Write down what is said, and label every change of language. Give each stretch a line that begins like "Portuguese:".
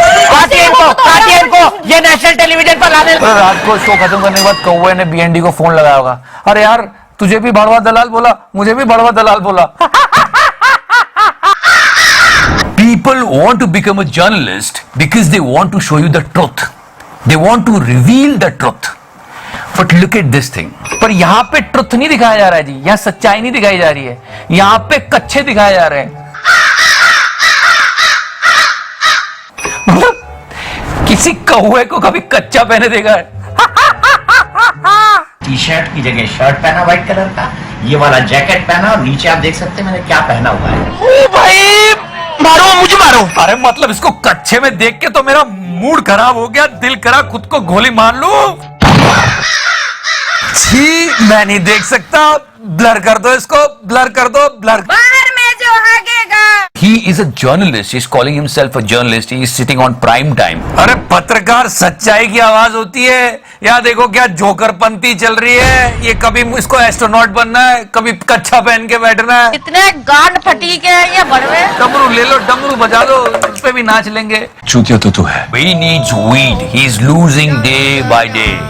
Hindi: काटिए इनको, ये national television पर लाने। तो रात को शो खत्म करने के बाद कौवे ने बीएनडी को फोन लगाया होगा, अरे यार तुझे भी भड़वा दलाल बोला, मुझे भी भड़वा दलाल बोला।
English: People want to become a journalist because they want to show you the truth. They want to reveal the truth. But look at this thing.
Hindi: पर यहाँ पे ट्रुथ नहीं दिखाया जा रहा है जी, यहाँ सच्चाई नहीं दिखाई जा रही है, यहाँ पे कच्चे दिखाए जा रहे हैं। मतलब किसी कौवे को कभी कच्चा पहने देखा है? टी शर्ट की जगह शर्ट पहना व्हाइट कलर का, ये वाला जैकेट पहना और नीचे आप देख सकते हैं मैंने क्या पहना हुआ है। ओ भाई मारो, मुझे मारो। अरे मतलब इसको कच्चे में देख के तो मेरा मूड खराब हो गया, दिल करा खुद को गोली मार लूं। छी, मैं नहीं देख सकता। ब्लर कर दो इसको, ब्लर कर दो, blur.
English: he is a journalist. He's calling himself a journalist. He is sitting on prime time.
Hindi: अरे पत्रकार सच्चाई की आवाज होती है। या देखो क्या जोकरपंती चल रही है। ये कभी इसको एस्ट्रोनॉट बनना है, कभी कच्छा पहन के बैठना है। इतने गांड फटी के ये बड़वे। डमरू ले लो, डमरू बजा लो, उस पे भी नाच लेंगे। चूतिया तो तू है।
English: He needs weed. He is losing day by day.